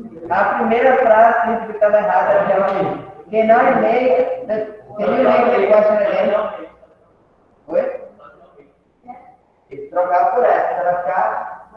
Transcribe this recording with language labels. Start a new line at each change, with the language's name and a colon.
Portuguese: A primeira frase simplificada errada é aquela ali.
English: Can you make the question again?
Portuguese: Oi? Tem que trocar por essa, vai ficar